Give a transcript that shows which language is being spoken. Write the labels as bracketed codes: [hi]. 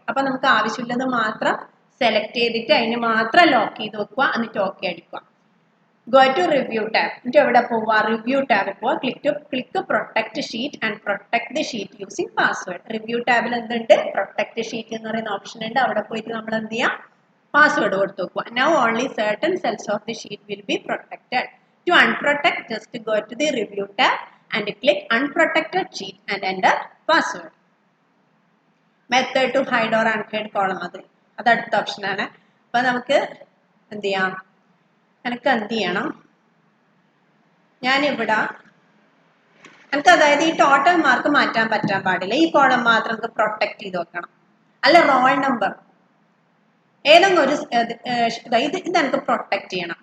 [ml] അപ്പൊ നമുക്ക് ആവശ്യമുള്ളത് മാത്രം സെലക്ട് ചെയ്തിട്ട് അതിന് മാത്രം ലോക്ക് ചെയ്ത് വെക്കുക, എന്നിട്ട് ഓക്കെ അടിക്കുക. Go to review tab. എന്നിട്ട് എവിടെ പോവുക, റിവ്യൂ ടാബിൽ പോവുക. Click protect sheet and protect the sheet using password. Review ടാബിൽ എന്തുണ്ട്, പ്രൊട്ടക്ട് ഷീറ്റ് എന്ന് പറയുന്ന ഓപ്ഷൻ ഉണ്ട്. അവിടെ പോയിട്ട് നമ്മൾ എന്ത് ചെയ്യാം, പാസ്വേഡ് കൊടുത്തു വെക്കുക. Now only [en] certain cells of the sheet will be protected. To unprotect, just go to the review tab and click unprotected sheet and enter password. Method to hide or unhide column [ml] അത് അടുത്ത ഓപ്ഷനാണ്. അപ്പൊ നമുക്ക് എന്ത് ചെയ്യാം, എനിക്ക് എന്ത് ചെയ്യണം, ഞാനിവിടെ എനിക്ക് അതായത് ഈ ടോട്ടൽ മാർക്ക് മാറ്റാൻ പറ്റാൻ പാടില്ല. ഈ കോളം മാത്രം നമുക്ക് പ്രൊട്ടക്ട് ചെയ്ത് വെക്കണം. അല്ല റോൾ നമ്പർ ഏതെങ്കിലും ഒരു ഇത് എനിക്ക് പ്രൊട്ടക്ട് ചെയ്യണം.